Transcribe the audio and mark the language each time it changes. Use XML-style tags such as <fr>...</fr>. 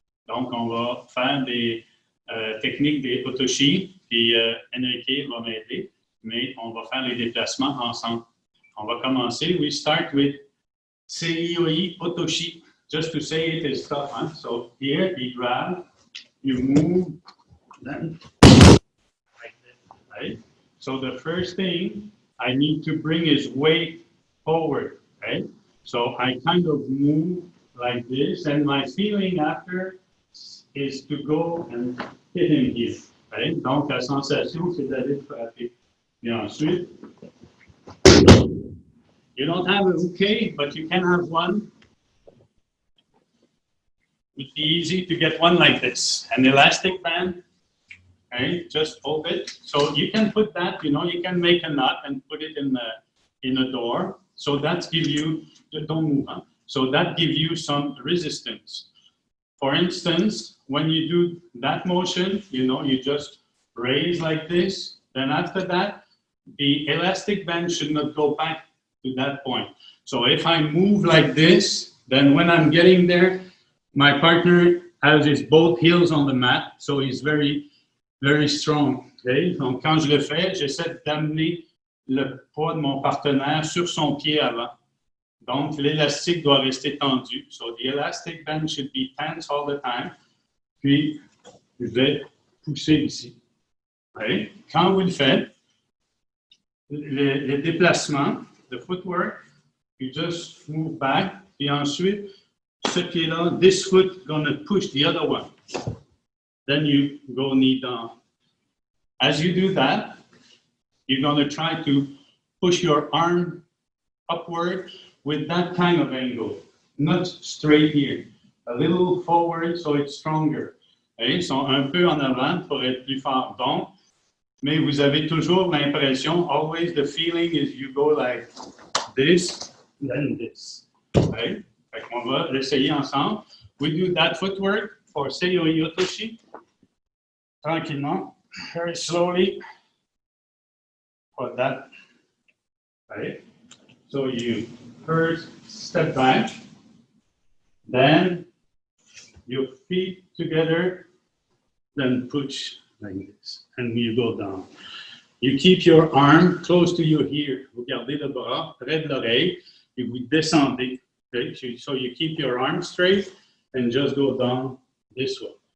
<fr>Donc, on va faire des techniques des otoshi, puis Enrique va m'aider, mais on va faire les déplacements ensemble. On va commencer.</fr> <en>We start with Seioi Otoshi. Just to say it is tough, huh? So here you grab, you move, then like this, right? So the first thing, I need to bring his weight forward, right? So I kind of move like this, and my feeling after is to go and hit him here, right?</en> <fr>Donc la sensation, c'est d'aller frapper. Et ensuite,</fr> <en>you don't have a bouquet, but you can have one. It would be easy to get one like this, an elastic band, right? Just hold it. So you can put that, you know, you can make a knot and put it in in a door. So that gives you, don't move on. So that gives you some resistance. For instance, when you do that motion, you just raise like this. Then after that, the elastic band should not go back to that point. So if I move like this, then when I'm getting there, my partner has his both heels on the mat, so he's very, very strong. Okay?</en> <fr>Donc quand je le fais, j'essaie d'amener le poids de mon partenaire sur son pied avant. Donc l'élastique doit rester tendu.</fr> <en>So the elastic band should be tense all the time.</en> <fr>Puis je vais pousser ici.</fr> <en>Okay?</en> <fr>Quand vous le faites, les déplacements,</fr> <en>the footwork, you just move back,</en> <fr>puis ensuite, ce pied-là,</fr> <en>this foot gonna push the other one. Then you go knee down. As you do that, you're gonna try to push your arm upward with that kind of angle, not straight here. A little forward so it's stronger.</en> <fr>Ils sont un peu en avant pour être plus fort. Donc, mais vous avez toujours l'impression,</fr> <en>always the feeling is you go like this, then this.</en> <fr>Right? Fait qu'on va l'essayer ensemble.</fr> <en>We do that footwork for Seiyoi Otoshi.</en> <fr>Tranquillement,</fr> <en>very slowly. For that. Right? So you first step back, then your feet together, then push like this, and you go down. You keep your arm close to your ear.</en> <fr>Vous gardez le bras près de l'oreille et vous descendez.</fr> <en>Okay? So you keep your arm straight and just go down this way.</en>